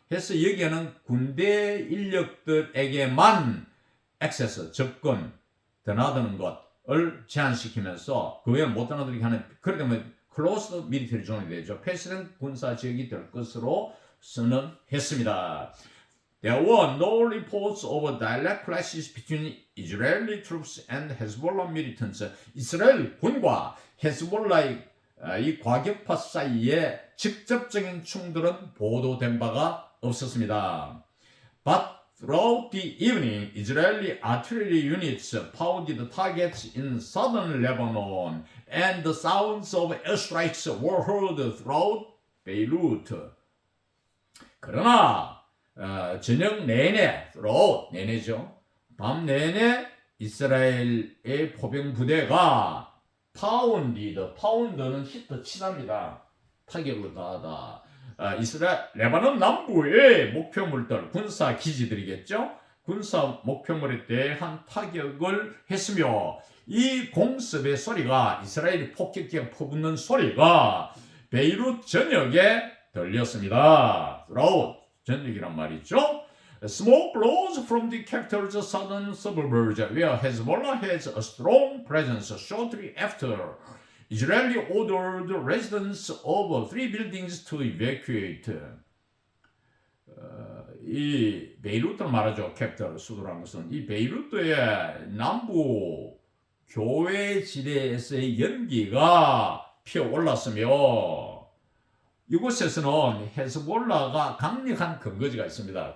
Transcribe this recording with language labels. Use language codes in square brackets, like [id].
[ko] 해서 여기에는 군대 인력들에게만 액세스, 접근, 드나드는 것을 제한시키면서 그 외에는 못 드나들게 하는 그렇게 하면 [en] closed military zone [ko] 이 되죠. 폐쇄된 군사 지역이 될 것으로 선언했습니다. [en] There were no reports of direct clashes between Israeli troops and Hezbollah militants. [ko] 이스라엘 군과 헤즈볼라의 이 과격파 사이에 직접적인 충돌은 보도된 바가 없었습니다. [en] But throughout the evening, Israeli artillery units pounded targets in southern Lebanon, and the sounds of airstrikes were heard throughout Beirut. [ko] 그러나 저녁 내내, throughout 내내죠. 밤 내내 이스라엘의 포병 부대가 파운드는 히터 치답니다. 타격을 가하다. 레바논 남부의 목표물들, 군사 기지들이겠죠. 군사 목표물에 대한 타격을 했으며 이 공습의 소리가 이스라엘이 폭격기가 퍼붓는 소리가 베이룻 전역에 들렸습니다. throughout 전역이란 말이죠. [en] Smoke rose from the capital's southern suburbs where Hezbollah has a strong presence shortly after Israeli ordered residents of three buildings to evacuate. [ko] 이 베이루트를 말하죠. 캐피탈 수도라는 것은 이 베이루트의 남부 교외 지대에서의 연기가 피어올랐으며 이곳에서는 헤즈볼라가 강력한 근거지가 있습니다.